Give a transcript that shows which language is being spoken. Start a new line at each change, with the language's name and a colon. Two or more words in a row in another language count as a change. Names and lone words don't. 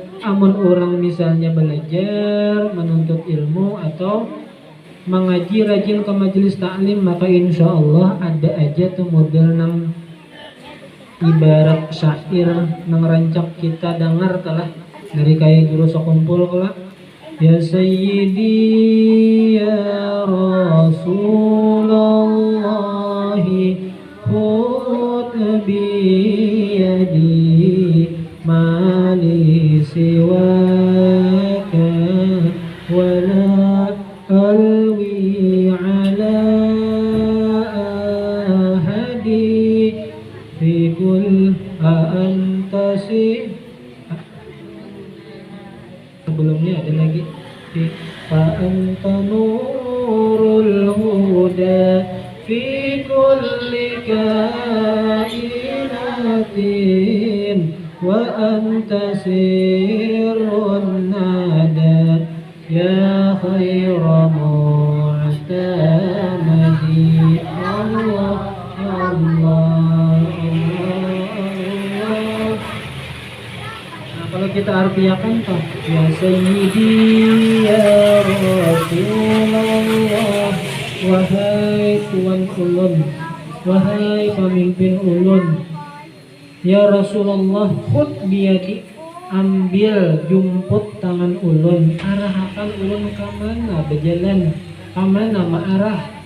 Banjar: Amun orang misalnya belajar menuntut ilmu atau mengaji rajin ke majelis taklim, maka insya Allah ada aja tuh model nang ibarat syair nang rancak kita dengar telah dari kayak guru sokumpul kala.
Arabic: يا سيدي يا رسول الله خذ بيدي ما لي سواك ولا ألوي على أحد في كل أنتسي.
Banjar: Sebelumnya ada lagi
Arabic: فأنت نور الهدى في كل كائنة وأنت سر الندى يا خير معتمد. Allah Allah Allah.
Banjar: Nah, kalau kita artiakan toh,
Arabic: يا سيدي يا رسول الله,
Banjar: wahai tuan ulun, wahai pemimpin ulun,
Arabic: يا رسول الله, خذ بيدي,
Banjar: ambil jumput tangan ulun, arahakan ulun kamana berjalan, kamana ma'arah,